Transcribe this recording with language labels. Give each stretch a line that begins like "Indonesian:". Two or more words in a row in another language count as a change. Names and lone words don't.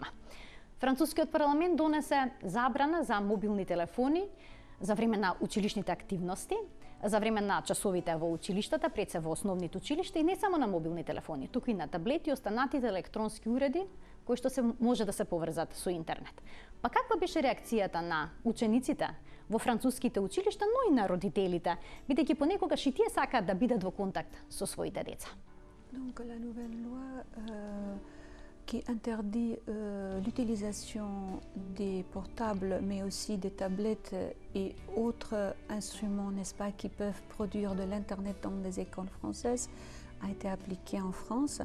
Macedonian: Францускиот парламент донесе забрана за мобилни телефони за време на училишните активности, за време на часовите во училиштата, пред се во основните училишта и не само на мобилни телефони, туку и на таблети и останатите електронски уреди кои што се може да се поврзат со интернет. Па каква беше реакцијата на учениците во француските училишта, но и на родителите, бидејќи понекогаш и тие сакаат да бидат во контакт со своите деца?
French: Donc la nouvelle loi qui interdit l'utilisation des portables, mais aussi des tablettes et autres instruments, n'est-ce pas, qui peuvent produire de l'Internet dans les écoles françaises, a été appliquée en France.